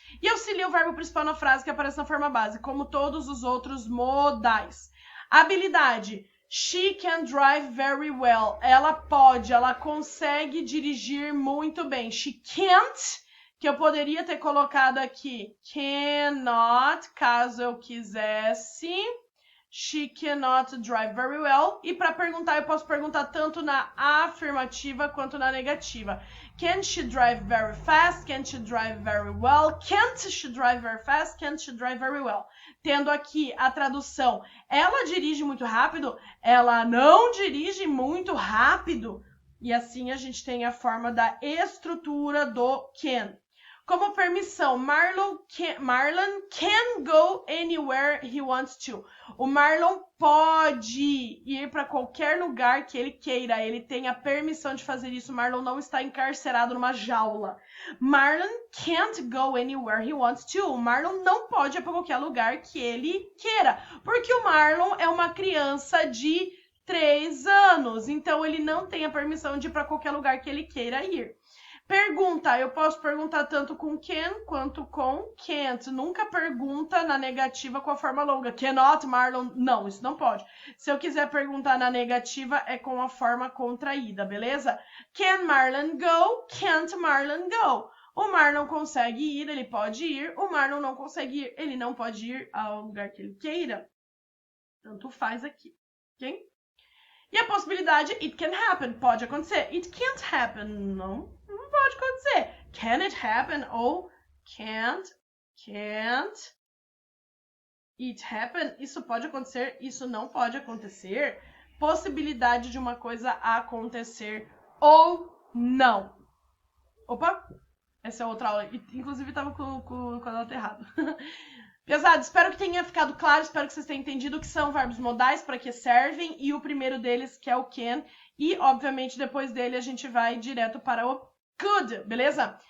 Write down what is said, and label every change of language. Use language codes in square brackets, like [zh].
[pt] E auxilia o verbo principal na frase que aparece na forma base, como todos os outros modais. Habilidade. [en] She can drive very well. [pt] Ela consegue dirigir muito bem. [en] She can't, [pt] que eu poderia ter colocado aqui cannot, caso eu quisesse. [en] She cannot drive very well. [pt] E para perguntar, eu posso perguntar tanto na afirmativa quanto na negativa. [en] Can she drive very fast? Can she drive very well? Can't she drive very fast? Can't she drive very well? [pt] Tendo aqui a tradução, ela dirige muito rápido? Ela não dirige muito rápido? E assim a gente tem a forma da estrutura do can. Como permissão, [en] Marlon can go anywhere he wants to. [pt] O Marlon pode ir para qualquer lugar que ele queira. Ele tem a permissão de fazer isso. O Marlon não está encarcerado numa jaula. [en] Marlon can't go anywhere he wants to. [pt] O Marlon não pode ir para qualquer lugar que ele queira. Porque o Marlon é uma criança de 3 anos. Então, ele não tem a permissão de ir para qualquer lugar que ele queira ir. Pergunta, eu posso perguntar tanto com can quanto com can't. Nunca pergunta na negativa com a forma longa. Cannot, Marlon, não, isso não pode. Se eu quiser perguntar na negativa, é com a forma contraída, beleza? [en] Can Marlon go? Can't Marlon go? [pt] O Marlon consegue ir, ele pode ir. O Marlon não consegue ir, ele não pode ir ao lugar que ele queira. Tanto faz aqui, ok? E a possibilidade, [en] it can happen, [pt] pode acontecer. [en] It can't happen, [pt] não pode acontecer. [en] Can it happen ou can't it happen? [pt] Isso pode acontecer, isso não pode acontecer. Possibilidade de uma coisa acontecer ou não. Opa, essa é outra aula. Inclusive, estava com a nota errada. Pesado, espero que tenha ficado claro, espero que vocês tenham entendido o que são verbos modais, para que servem, e o primeiro deles, que é o can, e, obviamente, depois dele a gente vai direto para o could, beleza?